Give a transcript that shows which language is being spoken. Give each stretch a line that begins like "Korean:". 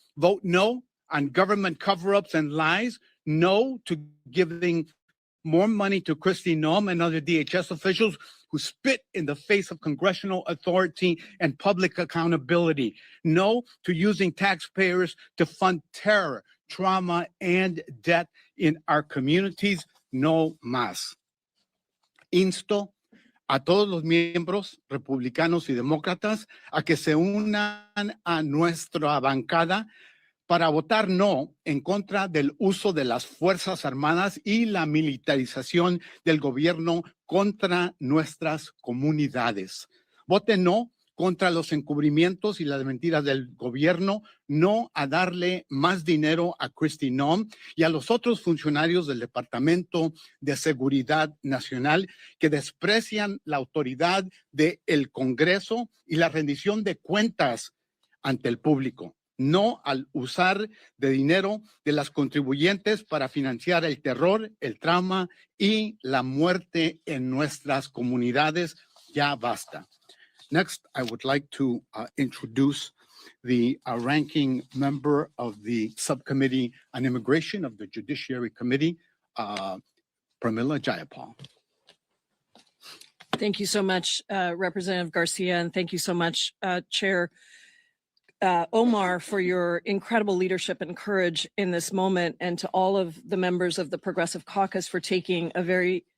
English: Vote no on government cover-ups and lies. No to giving more money to Kristi Noem and other DHS officials who spit in the face of congressional authority and public accountability. No to using taxpayers to fund terror, trauma, and death in our communities.
Spanish: No más. Insto a todos los miembros republicanos y demócratas a que se unan a nuestra bancada para votar no en contra del uso de las Fuerzas Armadas y la militarización del gobierno contra nuestras comunidades. Vote no contra los encubrimientos y las mentiras del gobierno, no a darle más dinero a Kristi Noem y a los otros funcionarios del Departamento de Seguridad Nacional que desprecian la autoridad del Congreso y la rendición de cuentas ante el público. No al usar de dinero de las contribuyentes para financiar el terror, el trauma y la muerte en nuestras comunidades. Ya basta.
English: Next, I would like to introduce the ranking member of the Subcommittee on Immigration of the Judiciary Committee, Pramila Jayapal. Thank you so much, Representative Garcia, and thank you so much, Chair Omar, for your incredible leadership and courage in this moment, and to all of the members of the Progressive Caucus for taking a very